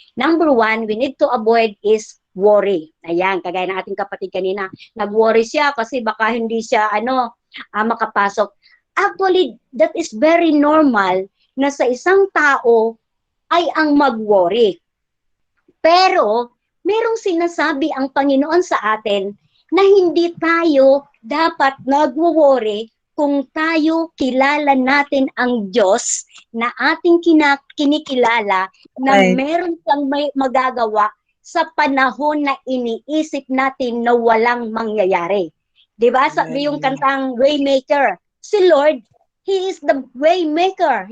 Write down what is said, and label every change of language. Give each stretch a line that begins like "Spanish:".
English: Number 1, we need to avoid is worry.
Filipino: Ayan, kagaya ng ating kapatid kanina, nag-worry siya kasi baka hindi siya makapasok.
English: Actually, that is very normal
Filipino: na sa isang tao ay ang mag-worry. Pero, merong sinasabi ang Panginoon sa atin na hindi tayo dapat nag-worry kung tayo kilala natin ang Diyos na ating kinikilala na meron siyang magagawa sa panahon na iniisip natin na walang mangyayari. Diba? Sabi yung kantang Waymaker.
English: Si Lord, He is the Waymaker.